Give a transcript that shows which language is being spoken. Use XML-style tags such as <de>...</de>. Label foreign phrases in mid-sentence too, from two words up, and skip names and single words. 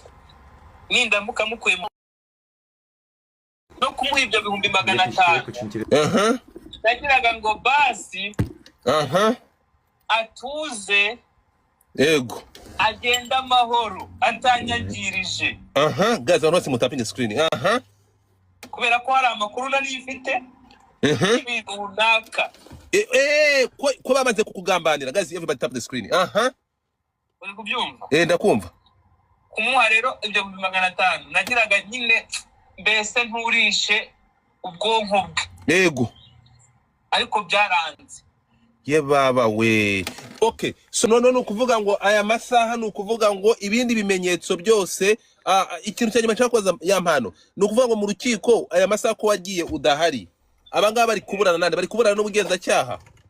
<rw>Nindamuka mukuye no kumuha ibyo 500. Nagiraga ngo basi atuze. Yego. Agenda amahoro atanyagirije.</rw> <en>Guys, I want to tap in the screen.</en> <rw>Kubera ko hari amakuru nari ifite. Ibintu runaka. Ko bamaze kukugambanira.</rw> <en>Guys, everybody tap the screen.</en> <rw>Uri kubyumva? Ndakumva. Kumuha rero ibyo 500 nagiraga nyine mbese nturishe ubwonko bwe. Yego. Ariko byaranze. Ye baba we.</rw> <en>Okay, so</en> <rw>no kuvuga ngo aya masaha no kuvuga ngo ibindi bimenyetso byose ikintu cyanyuma cyakoza ya mpano no kuvuga ngo mu rukiko aya masaha ko wagiye udahari abangaba bari kuburana nande bari kuburana n'ubugenza cyaha.</rw>